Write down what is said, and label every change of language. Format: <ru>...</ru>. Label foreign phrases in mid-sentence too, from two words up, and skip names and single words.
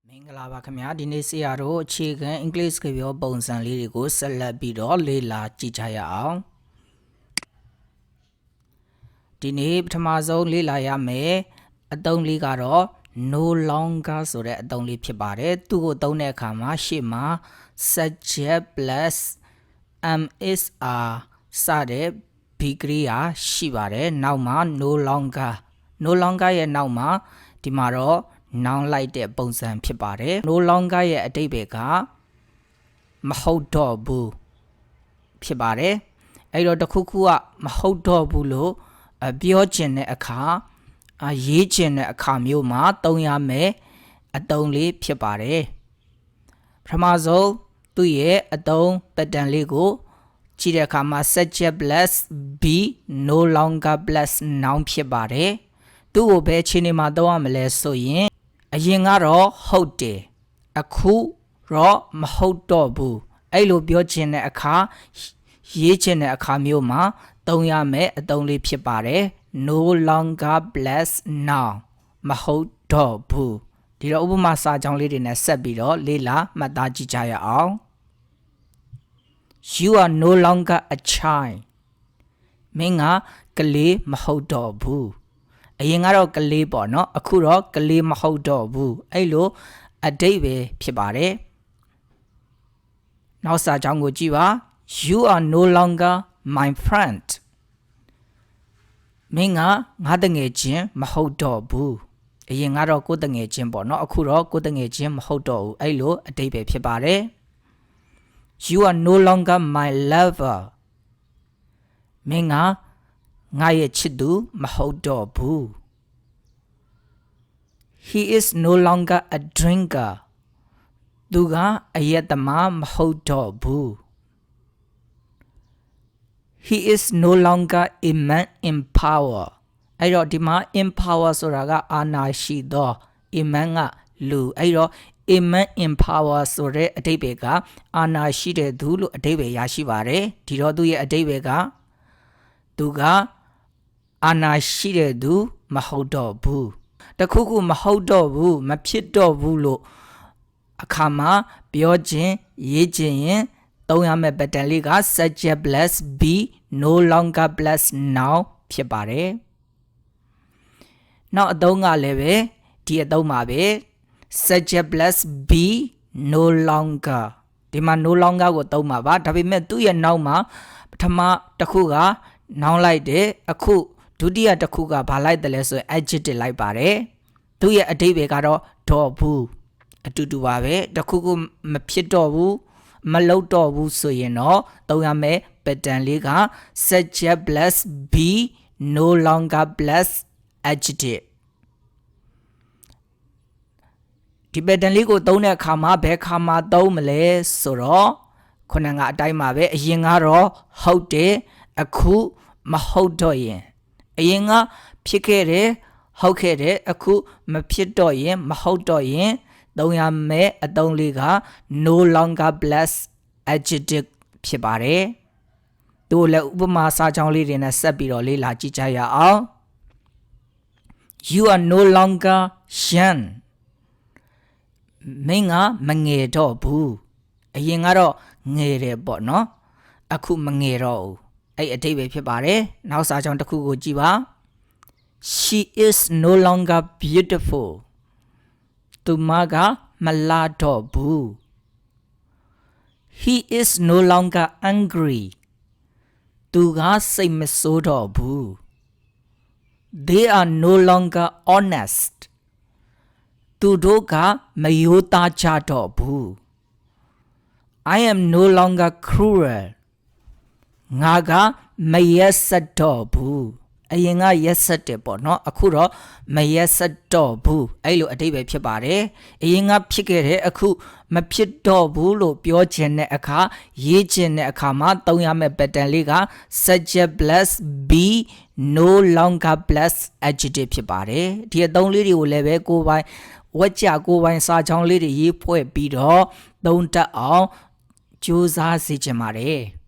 <my>င်္ဂလာပါခင်ဗျာဒီနေ့ဆရာတို့အခြေခံအင်္ဂလိပ်စကားပြောပုံစံလေးတွေကိုဆက်လက်ပြီးတော့လေ့လာကြည့်ကြရအောင်ဒီနေ့ပထမဆုံးလေ့လာရမယ်အသုံးလေးကတော့</my> <en>no longer</en> <my>ဆိုတဲ့အသုံးလေးဖြစ်ပါတယ်သူ့ကိုသုံးတဲ့အခါမှာရှေ့မှာ subject</my> <en>plus is are</en> <my>စတဲ့ be ကရိယာရှိပါတယ်နောက်မှာ</my> <en>no longer</en> <my>ရဲ့နောက်မှာဒီမှာတော့noun လိုက်တဲ့ပုံစံဖြစ်ပါတယ်</my> <en>no longer</en> <my>ရဲ့အဓိပ္ပာယ်ကမဟုတ်တော့ဘူးဖြစ်ပါတယ် အဲ့တော့တခုခုကမဟုတ်တော့ဘူးလို့ပြောချင်တဲ့အခါရေးချင်တဲ့အခါမျိုးမှာသုံးရမယ်အသုံးလေးဖြစ်ပါတယ်ပထမဆုံး သူ့ရဲ့အသုံးပတ်တန်လေးကိုကြည့်တဲ့အခါမှာ</my> <en>subject plus be no longer plus noun</en> <my>ဖြစ်ပါတယ်သူ့ ကိုဘယ်အခြေအနေမှာသုံးရမလဲဆိုရင်အရင်ကတော့ဟုတ်တယ်အခုတော့မဟုတ်တော့ဘူးအဲ့လိုပြောချင်တဲ့အခါရေးချင်တဲ့အခါမျိုးမှာသုံးရမယ်အသုံးလေးဖြစ်ပါတယ်</my> <en>no longer plus now</en> <my>မဟုတ်တော့ဘူးဒီတော့ဥပမာစာကြောင်းလေးတွေနဲ့ဆက်ပြီးတော့လေ့လာမှတ်သားကြည့်ကြရအောင်</my> <en>you are no longer a child</en> <my>မင်းကကလေးမဟုတ်တော့ဘူးအရင်ကတော့ကလေးပေါ့နော်အခုတော့ကလေးမဟုတ်တော့ဘူးအဲ့လိုအဓိပ္ပာယ်ဖြစ်ပါတယ် နောက်စာကြောင်းကိုကြည့်ပါ</my> <en>you are no longer my friend</en> <my>မင်းကငါတငယ်ချင်းမဟုတ် တော့ဘူးအရင်ကတော့ကိုတငယ်ချင်းပေါ့နော်အခုတော့ကိုတငယ်ချင်းမဟုတ်တော့ဘူးအဲ့လိုအဓိပ္ပာယ်ဖြစ်ပါတယ်</my> <en>you are no longer my lover</en> <my>မင်းကငါရဲ့ချစ်သူမဟုတ်တော့ဘူး</my> <en>he is no longer a drinker</en> <my>သူကအရက်သမားမဟုတ်တော့ဘူး</my> <en>he is no longer a man in power</en> <my>အဲ့တော့ဒီမှာ</my> <en>in power</en> <my>ဆိုတာကအာဏာရှိသော</my> <en>a man</en> <my>က လူအဲ့တော့</my> <en>a man in power</en> <my>ဆိုတဲ့အဓိပ္ပာယ်ကအာဏာရှိတဲ့သူလို့အဓိပ္ပာယ်ရရှိပါတယ်ဒီတော့သူရဲ့အဓိပ္ပာယ်ကသူကအာဏာရှိတဲ့သူမဟုတ်တော့ဘူးတခုခုမဟုတ်တော့ဘူးမဖြစ်တော့ဘူးလို့အခါမှာပြောခြင်းရေးခြင်းရင်သုံးရမယ့်ပတ်တန်လေးက</my> <en>subject plus be no longer plus now</en> <my>ဖြစ်ပါတယ် နောက်အသုံးကလည်းပဲဒီအသုံးပါပဲ</my> <en>subject plus be no longer</en> <my>ဒီမှာ</my> <en>no longer</en> <my>ကိုသုံးပါ ပါဒါပေမဲ့သူ့ရဲ့နောက်မှာပထမတစ်ခုကနောင်လိုက်တယ်အခုဒုတိယတစ်ခုကဘာလိုက်တယ်လဲဆိုရင် adjective လိုက်ပါတယ်သူ့ရဲ့အဓိပ္ပာယ်ကတော့တော့ဘူးအတူတူပါပဲတစ်ခုခုမဖြစ်တော့ဘူးမလုပ်တော့ဘူးဆိုရင်တော့သုံးရမယ် pattern လေးက</my> <en>subject plus be no longer plus adjective</en> <my>ဒီ pattern လေးကိုသုံးတဲ့အခါမှာဘယ်အခါမှာသုံးမလဲဆိုတော့ခုနကအတိုင်းပါပဲအရင်ကတော့ဟုတ်တယ်အခုမဟုတ်တော့ရင်အရင်ကဖြစ်ခဲ့တယ်ဟုတ်ခဲ့တယ်အခုမဖြစ်တော့ရင်မဟုတ်တော့ရင်သုံးရမယ့်အသုံးလေးက</my> <en>no longer plus adjective</en> <my>ဖြစ်ပါတယ်တို့လည်းဥပမာစာကြောင်းလေးတွေနဲ့ဆက်ပြီးတော့လေ့လာကြည့်ကြရအောင်</my> <en>you are no longer young</en> <my>မင်းကမငယ်တော့ဘူးအရင်ကတော့ငယ်တယ်ပေါ့နော်အခုမငယ်တော့ဘူးအဲ့အဓိပ္ပာယ်ဖြစ်ပါတယ်နောက်စာကြောင်းတစ်ခုကိုကြည့်ပါ</my> <en>she is no longer beautiful</en> <my>သူမကမလာတော့ဘူး</my> <en>he is no longer angry</en> <my>သူကစိတ်မဆိုးတော့ဘူး</my> <en>they are no longer honest</en> <my>သူတို့ကမယိုသားကြတော့ဘူး</my> <en>I am no longer</en> <my>cruel ငါကမရက်ဆက်တော့ဘူးအရင်ကရက်ဆက်တယ်ပေါ့နော်အခုတော့မရက်ဆက်တော့ဘူး အဲ့လိုအဓိပ္ပာယ်ဖြစ်ပါတယ်အရင်ကဖြစ်ခဲ့တဲ့အခုမဖြစ်တော့ဘူးလို့ပြောချင်တဲ့အခါရေးချင်တဲ့အခါမှာသုံးရမယ့် pattern လေးက</my> <en>subject plus be no longer plus adjective</en> <my>ဖြစ်ပါတယ်ဒီအသုံးလေးတွေကိုလည်းပဲကိုယ်ပိုင်ဝက်ကြကိုယ်ပိုင်စာကြောင်းလေးတွေရေးဖွဲ့ပြီးတော့သုံးတတ်အောင်ကြိုးစားစေချင်ပါတယ်</my>